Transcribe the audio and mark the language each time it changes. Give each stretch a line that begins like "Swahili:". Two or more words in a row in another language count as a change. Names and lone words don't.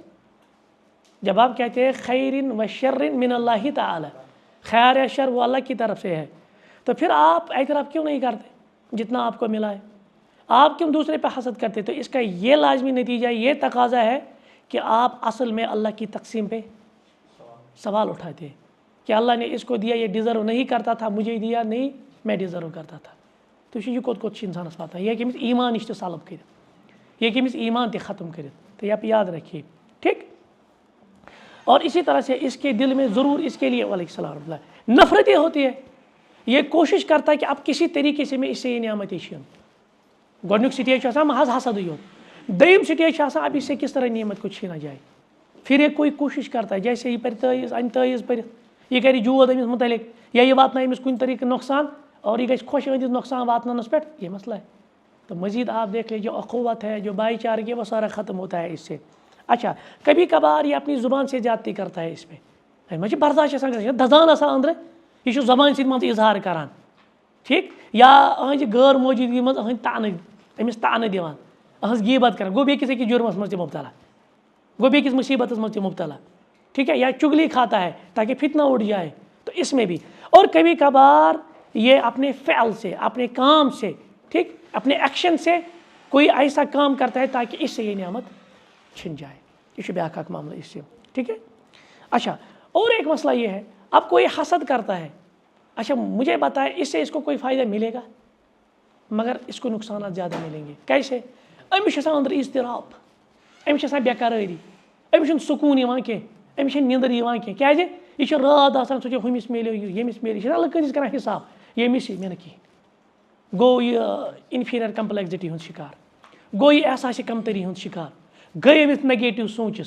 Urdu: جب آپ کہتے ہیں
Arabic: خیر و شر من اللہ تعالی,
Urdu: خیر یا شر وہ اللہ کی طرف سے ہے, تو پھر آپ اعتراف کیوں نہیں کرتے جتنا آپ کو ملا ہے؟ آپ کیوں دوسرے پہ حسد کرتے؟ تو اس کا یہ لازمی نتیجہ یہ تقاضا ہے کہ آپ اصل میں اللہ کی تقسیم پہ سوال اٹھاتے ہیں کہ اللہ نے اس کو دیا, یہ ڈیزرو نہیں کرتا تھا, مجھے دیا نہیں میں ڈیزرو کرتا تھا.
Kashmiri: تو یہ کوت کوت انسانس واتان یہ کہ ایمان نش سلب کر, یہ کہ ایمان تہ ختم کر.
Urdu: تو یہ آپ یاد رکھیے, ٹھیک. اور اسی طرح سے اس کے دل میں ضرور اس کے لیے
Arabic: وعلیکم السلام
Urdu: نفرتیں ہوتی ہے. یہ کوشش کرتا ہے کہ اب کسی طریقے سے میں اس سے یہ نعمت چھین.
Kashmiri: گۄڈنیُک سٹیج محض حسدٕے یوت. دوٚیِم سٹیج چھِ آسان
Urdu: اب اس سے کس طرح نعمت کو چھینا جائے. پھر یہ کوئی کوشش کرتا ہے جیسے
Kashmiri: یہ پرِ تٲیٖز اَنہِ تٲیٖز پٔرِتھ, یہ کرِ جود أمِس متعلق یا یہ واتنایہِ أمِس کُنہِ طریقہٕ نۄقصان اور یہ گژھِ خۄش أہٕنٛدِس نۄقصان واتناونس پٮ۪ٹھ,
Urdu: یہ مسئلہ ہے. تو مزید آپ دیکھ لیجیے جو اخوت ہے جو بھائی چارگی وہ سارا ختم ہوتا ہے اس سے. اچھا کبھی کبھار یہ اپنی زبان سے زیادتی کرتا ہے. اس میں مجھے برداشت
Kashmiri: آسان گژھان دزان آسان أنٛدرٕ, یہ چھُ زبان سۭتۍ مان ژٕ اظہار کران, ٹھیک, یا أہٕنٛزِ غٲر موجوٗدگی منٛز أہٕنٛدۍ تانہٕ أمِس تانہٕ دِوان, أہٕنٛز غیٖبت کران, گوٚو بیٚکِس أکِس جُرمس منٛز تہِ مُبتلا, گوٚو بیٚکِس مصیبتس منٛز تہِ مُبتلا, ٹھیک ہے,
Urdu: یا چگلی کھاتا ہے تاکہ فتنہ اٹھ جائے. تو اس میں بھی, اور کبھی کبھار یہ اپنے فعل سے اپنے کام سے, ٹھیک, اپنے ایکشن سے کوئی ایسا کام کرتا ہے تاکہ اس سے یہ نعمت چھن جائے.
Kashmiri: یہ چھُ بیٛاکھ اکھ معاملہ
Urdu: اس سے, ٹھیک ہے. اچھا اور ایک مسئلہ یہ ہے, اب کوئی حسد کرتا ہے, اچھا مجھے بتائے اس سے اس کو کوئی فائدہ ملے گا مگر اس کو نقصانات زیادہ ملیں گے. کیسے؟
Kashmiri: أمِس چھُ آسان أنٛدرٕ اضطراب, أمِس چھِ آسان بےقرٲری, أمِس چھُنہٕ سکوٗن یِوان کینٛہہ, أمِس چھَنہٕ نیٚنٛدٕر یِوان کینٛہہ. کیٛازِ یہِ چھُ رات آسان سُہ چھُ ہُمِس میلیو یہِ, ییٚمِس میلیو, یہِ چھُنہ اللہ کٲنٛسہِ کران حِساب, ییٚمِس مےٚ نہٕ کِہیٖنۍ. گوٚو یہِ
English: inferiority complexity
Kashmiri: ہُنٛد شِکار, گوٚو یہِ احساسہِ کمتری ہُنٛد شِکار, گٔے أمِس نگیٹِو سونٛچس.